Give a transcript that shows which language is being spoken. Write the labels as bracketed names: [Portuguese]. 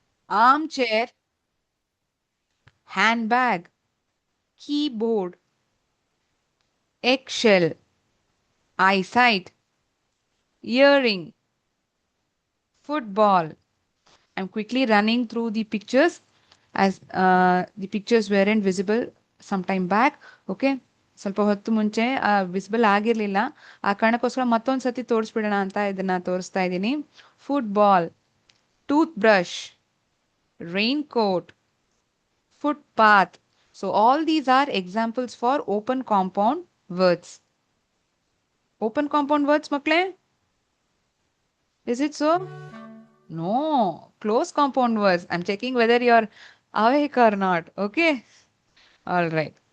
[English] Armchair, handbag, keyboard, eggshell, eyesight, earring, football. I'm quickly running through the pictures as the pictures weren't visible some time back. Okay. [Kannada] ಸ್ವಲ್ಪ ಹೊತ್ತು ಮುಂಚೆ visible ಆಗಿರ್ಲಿಲ್ಲ. ಆ ಕಾರಣಕ್ಕೋಸ್ಕರ ಮತ್ತೊಂದು ಸತಿ ತೋರಿಸ್ಬಿಡೋಣ ಅಂತ ಇದನ್ನ ತೋರಿಸ್ತಾ ಇದ್ದೀನಿ. [English] Football, toothbrush, raincoat, footpath. So all these are examples for open compound words. Open compound words, makle? Is it so? No. Close compound words. I'm checking whether you're awake or not. Okay? All right.